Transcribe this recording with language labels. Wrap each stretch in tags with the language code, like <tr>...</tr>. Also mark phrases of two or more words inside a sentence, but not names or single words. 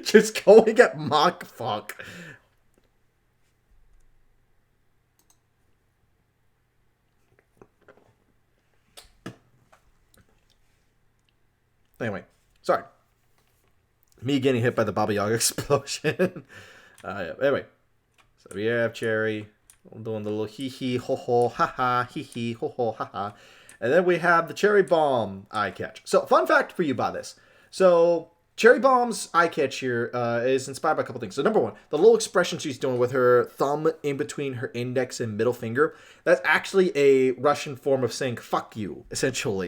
<en>Just going at Mach fuck. Anyway, sorry. Me getting hit by the Baba Yaga explosion. Yeah. Anyway, so we have Cherry doing the little hee hee ho ho ha ha hee hee ho ho ha ha, And then we have the Cherry Bomb eye catch. So, fun fact for you about this. So, Cherry Bomb's eye catch here is inspired by a couple things. So, number one, the little expression she's doing with her thumb in between her index and middle finger, that's actually a Russian form of saying "fuck you," essentially.</en>